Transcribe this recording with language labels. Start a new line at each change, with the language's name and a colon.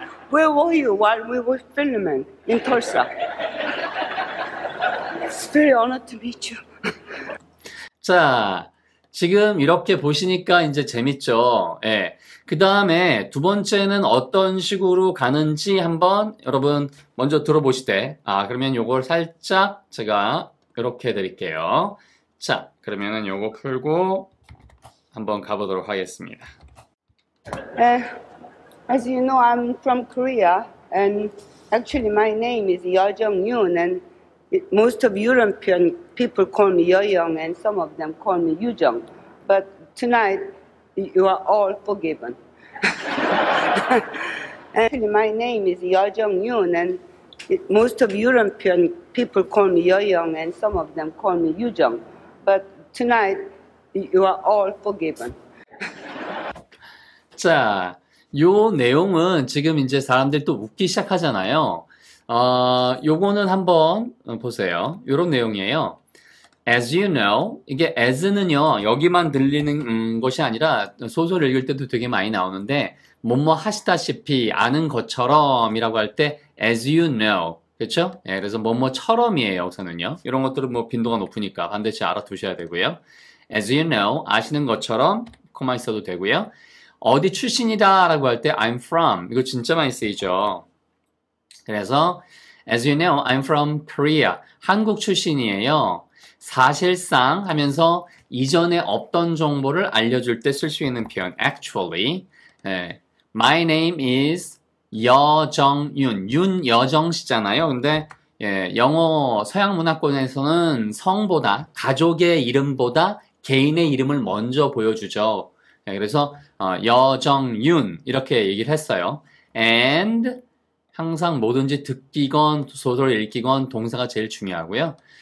English: Where were you while we were filming in Tulsa? It's very honored to meet you.
Korean: 자, 지금 이렇게 보시니까 이제 재밌죠? 예. 그 다음에 두 번째는 어떤 식으로 가는지 한번 여러분 먼저 들어보시되, 그러면 요걸 살짝 제가 이렇게 해드릴게요. 자, 그러면은 요거 풀고 한번 가보도록 하겠습니다.
English: As you know, I'm from Korea, and actually my name is Yeo Jung-yoon, and most of European people call me Yeoyoung, and some of them call me Yoo-jung. But tonight, you are all forgiven. Actually, my name is Yeo Jung-yoon, and most of European people call me Yeoyoung, and some of them call me Yoo-jung. But tonight, you are all forgiven.
Korean: 자, 요 내용은 지금 이제 사람들이 또 웃기 시작하잖아요. 요거는 한번 보세요. 요런 내용이에요.
English: As you know,
Korean: 이게 as는요, 여기만 들리는 것이 아니라 소설 읽을 때도 되게 많이 나오는데, 뭐뭐 하시다시피 아는 것처럼 이라고 할 때, as you know. 그렇죠? 예, 그래서 뭐뭐처럼이에요, 여기서는요. 이런 것들은 뭐 빈도가 높으니까 반드시 알아두셔야 되고요.
English: As you know,
Korean: 아시는 것처럼, 코마 있어도 되고요. 어디 출신이다 라고 할 때
English: I'm from.
Korean: 이거 진짜 많이 쓰이죠.
English: 그래서 As you know, I'm from Korea.
Korean: 한국 출신이에요. 사실상 하면서 이전에 없던 정보를 알려줄 때 쓸 수 있는 표현 actually. 네.
English: My name is 여정윤.
Korean: 윤여정 씨잖아요. 근데 영어 서양 문화권에서는 성보다 가족의 이름보다 개인의 이름을 먼저 보여주죠. 그래서 여정윤 이렇게 얘기를 했어요. And 항상 뭐든지 듣기건 소설을 읽기건 동사가 제일 중요하고요.